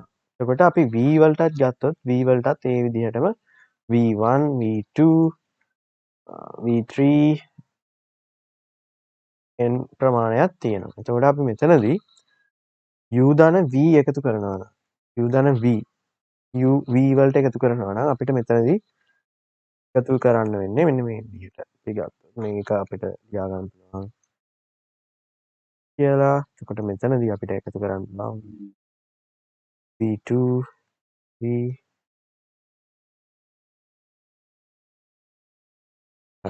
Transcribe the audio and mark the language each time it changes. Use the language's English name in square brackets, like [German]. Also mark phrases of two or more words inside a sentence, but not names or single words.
[Sinhala] එතකොට අපි v වලටත් ගත්තොත් v වලටත් ඒ විදිහටම v1 v2 v3 n ප්‍රමාණයක් තියෙනවා. එතකොට අපි මෙතනදී u ධන v එකතු කරනවා නම් u ධන v u v වලට එකතු කරනවා නම් අපිට මෙතනදී එකතු කරන්න වෙන්නේ මෙන්න මේ විදිහට. අපි ගත්තොත් මේක අපිට ලියා ගන්න පුළුවන් කියලා. එතකොට මෙතනදී අපිට එකතු කරන්න පුළුවන් v2 v හරි.